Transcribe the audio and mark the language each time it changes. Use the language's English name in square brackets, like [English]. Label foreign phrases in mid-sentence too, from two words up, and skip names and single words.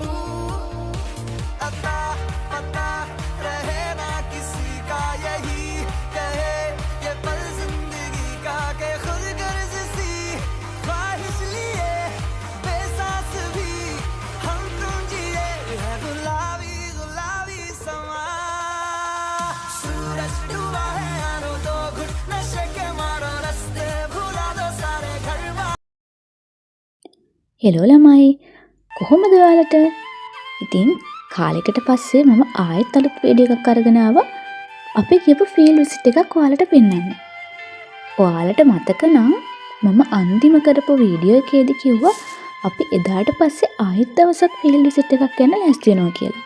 [Hindi] अता पता रहे ना किसी का, यही कहे ये पल जिंदगी का, के खुद गर्ज सी ख्वाहिश लिए बेसास भी हम तुम जिए है गुलाबी गुलाबी समा। सूरज डूबा है यारो दो घुट नशे के मारो, रस्ते भुला दो सारे घर बार। [Sinhala] හෙලෝ ළමයි කොහොමද ඔයාලට? ඉතින් කාලෙකට පස්සේ මම ආයෙත් අලුත් වීඩියෝ එකක් අරගෙන ආවා. අපි කියපු ෆීල්ඩ් විසිට් එකක් ඔයාලට පෙන්වන්න. ඔයාලට මතක නම් මම අන්තිම කරපු වීඩියෝ එකේදී කිව්වා අපි එදාට පස්සේ ආයෙත් දවසක් ෆීල්ඩ් විසිට් එකක් යන්න ලෑස්ති වෙනවා කියලා.